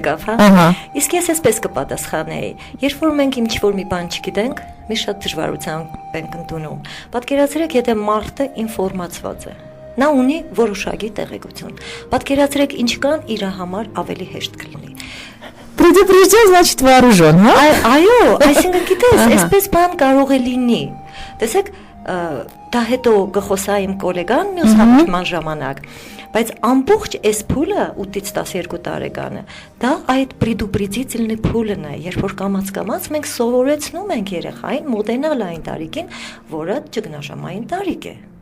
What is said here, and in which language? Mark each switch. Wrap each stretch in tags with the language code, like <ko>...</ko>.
<hy>Ահա։ Իսկ ես այսպես կպատասխանեի, երբ որ մենք ինչ-որ մի բան չգիտենք, մի շատ դժվարությամբ ենք ընդունում։ Պատկերացրեք, եթե մարդը ինֆորմացված է, նա ունի որոշակի տեղեկություն։ Պատկերացրեք, ինչ կան իր համար ավելի հեշտ կլինի։</hy> <ru>Предупрежден, значит вооружен, հա։</ru> <hy>Այո, այսինքն գիտես, այսպես բան կարող է լինի։ Տեսեք, դա հետո գխոսա իմ գոլեգան մյուս հաղորդման ժամանակ, բայց ամբողջ այս փուլը 8-ից 12 տարեկանը, դա այդ предупредительный փուլն է, երբ որ կամաց մենք սովորեցնում ենք երեխային մոտենալ այն տարիքին, որը ճգնաժամային տարիք է։</hy>